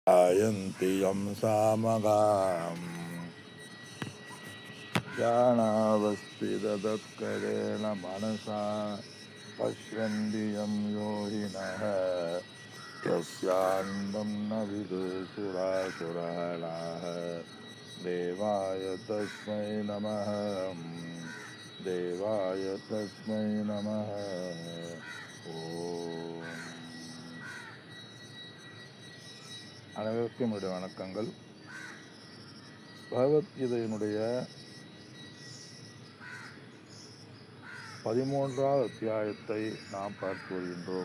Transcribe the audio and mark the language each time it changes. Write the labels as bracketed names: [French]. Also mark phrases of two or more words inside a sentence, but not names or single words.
[Sanskrit] आयन्ति यं सामगाम् ज्ञानावस्थिततत्करेण मनसा पश्यन्ति यं योगिनः यस्यान्तं न विदुषुरासुराणाः देवाय तस्मै नमः देवाय तस्मै नमः ஓம். [Tamil] அனைவருக்கும் என்னுடைய வணக்கங்கள். பகவத்கீதையினுடைய 13வது அத்தியாயத்தை நாம் பார்த்து வருகின்றோம்.